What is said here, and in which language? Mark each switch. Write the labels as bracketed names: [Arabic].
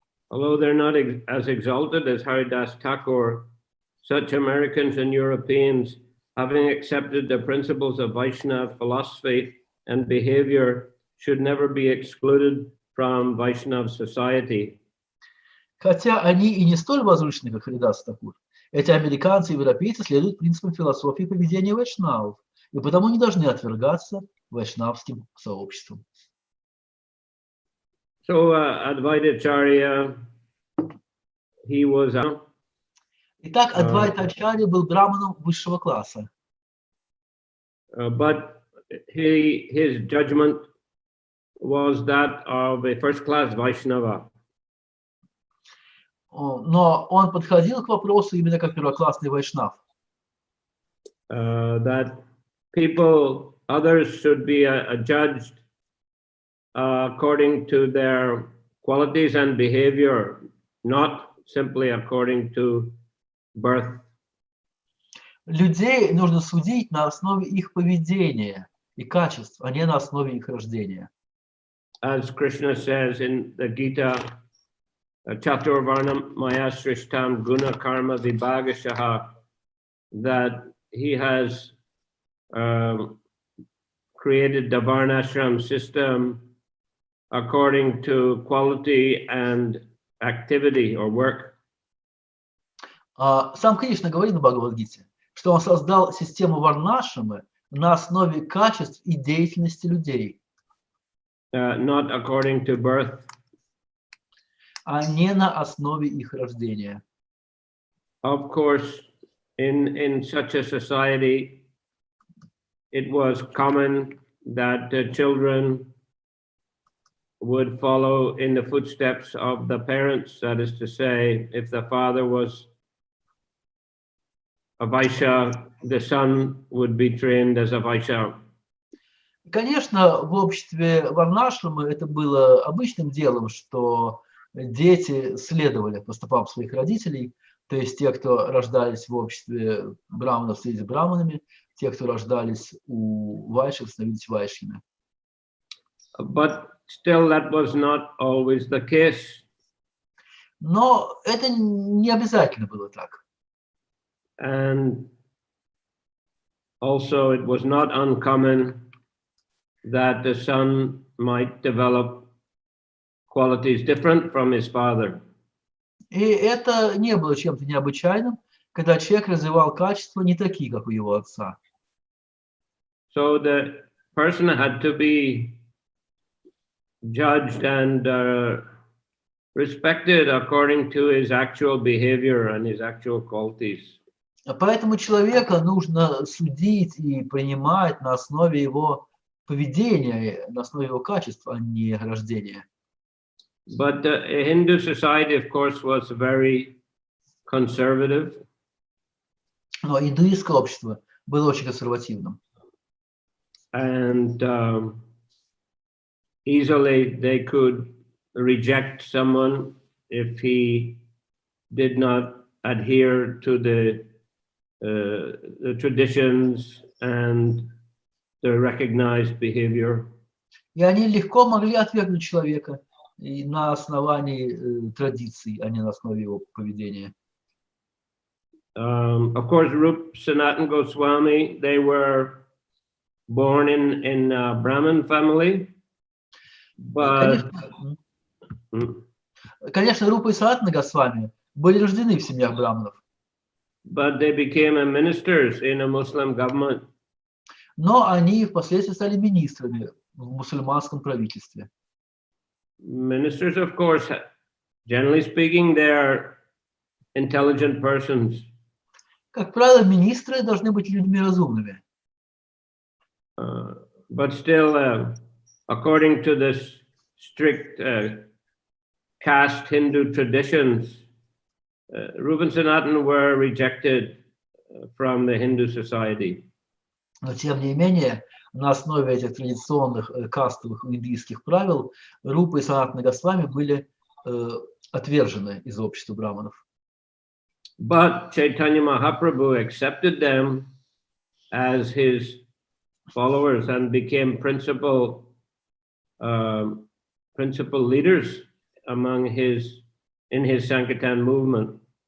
[English] Although they're not as exalted as Haridas Thakur, such Americans and Europeans, having accepted the principles of Vaishnava philosophy and behavior, should never be excluded from Vaishnava society. [Russian] Хотя они и не столь возвышенны, как Харидас Такур, эти американцы и европейцы следуют принципам философии и поведения вайшнавов, и потому не должны отвергаться вайшнавским сообществом. [English] So Advaita Acharya, he was [Russian] Итак, Адвайта Ачарья был браманом высшего класса. [English] But his judgment was that of a first-class Vaishnava. [Russian] Но он подходил к вопросу именно как первоклассный вайшнав. [English] That people, others should be judged according to their qualities and behavior, not simply according to birth. [Russian] Людей нужно судить на основе их поведения и качеств, а не на основе их рождения. [English] As Krishna says in the Gita, [Sanskrit] Chaturvarnam Maya Srishtam Guna Karma Vibhagashaha, [English] that he has created the Varnashram system according to quality and activity or work. [Russian] Сам Кришна говорит в Бхагавад-гите, что он создал систему варнашрамы на основе качеств и деятельности людей. [English] Not according to birth. [Russian] А не на основе их рождения. [English] Of course, in such a society, it was common that the children would follow in the footsteps of the parents. That is to say, if the father was a Vaishya, the son would be trained as a Vaishya. [Russian] Конечно, в обществе варнашрамы это было обычным делом, что дети следовали по стопам своих родителей, то есть те, кто рождались в обществе браманов, становились браманами, те, кто рождались у вайшев, становились вайшями. [English] But still that was not always the case. [Russian] Но это не обязательно было так. [English] And also it was not uncommon that the son might develop qualities different from his father. [Russian] И это не было чем-то необычайным, когда человек развивал качества не такие, как у его отца. [English] So the person had to be judged and respected according to his actual behavior and his actual qualities. [Russian] Поэтому человека нужно судить и принимать на основе его поведения, на основе его качеств, а не рождения. [English] But the Hindu society, of course, was very conservative. [Russian] Но индуистское общество было очень консервативным. [English] And easily they could reject someone if he did not adhere to the traditions and the recognized behavior. [Russian] И они легко могли отвергнуть человека и на основании традиций, а не на основе его поведения. [English] Of course, Rup Sanatan Goswami, they were born in a Brahmin family, but [Russian] Конечно, Рупа и Санатана Госвами были рождены в семьях браманов, [English] they became ministers in a Muslim government. [Russian] но они впоследствии стали министрами в мусульманском правительстве. [English] Ministers, of course, generally speaking, they are intelligent persons. [Russian] Как правило, министры должны быть людьми разумными. [English] But still, according to this strict caste Hindu traditions, Rupa and Sanatana were rejected from the Hindu society. [Russian] Но тем не менее, на основе этих традиционных кастовых индийских правил Рупа и Санатана Госвами были отвержены из общества браманов. [English] But Chaitanya Mahaprabhu accepted them as his followers and became principal leaders among in his Sankirtan movement.